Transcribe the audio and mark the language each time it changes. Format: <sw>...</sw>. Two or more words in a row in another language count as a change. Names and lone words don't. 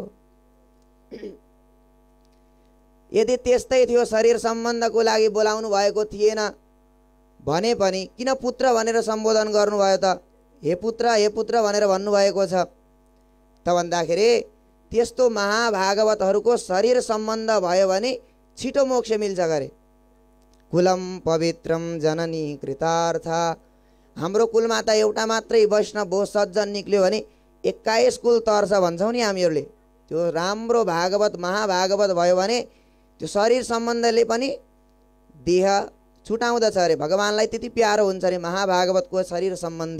<ne>यदि त्यस्तै थियो, शरीर सम्बन्धको लागि बोलाउनु भएको थिएन भने पनि किन पुत्र भनेर सम्बोधन गर्नुभयो त? हे पुत्र भनेर भन्नुभएको छ त भन्दाखेरि त्यस्तो महाभागवतहरूको शरीर सम्बन्ध भयो भने छिटो मोक्ष मिल्छ गरे।</ne> <sa>कुलम पवित्रम जननी कृतार्थ।</sa> <ne>हाम्रो कुलमा त एउटा मात्रै वैष्णव हो, सज्जन निक्ल्यो भने 21 कुल तर्छ भन्छौँ नि हामीहरूले। त्यो राम्रो भागवत महाभागवत भयो भने त्यो शरीर सम्बन्धले पनि देह छुटाउँदछ अरे। भगवानलाई त्यति प्यारो हुन्छ अरे महाभागवतको शरीर सम्बन्धी।</ne>